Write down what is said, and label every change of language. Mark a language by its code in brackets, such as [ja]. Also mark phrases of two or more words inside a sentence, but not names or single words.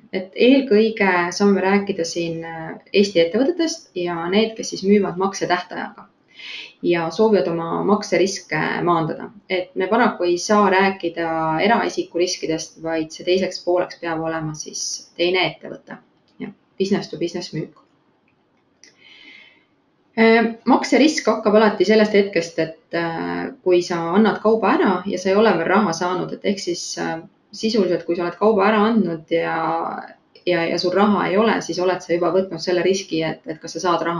[et] Et eelkõige saame rääkida siin Eesti ettevõtetest ja need, kes siis müüvad maksetähtajaga ja soovivad oma makseriske maandada. Et me paraku ei saa rääkida eraisiku riskidest, vaid see teiseks pooleks peab olema siis teine ettevõte. [en] Business to business müük. [et] Makserisk hakkab alati sellest hetkest, et kui sa annad kauba ära ja sa ei ole veel raha saanud, et ehk siis sisuliselt, kui sa oled kauba ära andnud ja sul raha ei ole, siis oled sa juba võtnud selle riski, et kas sa saad raha.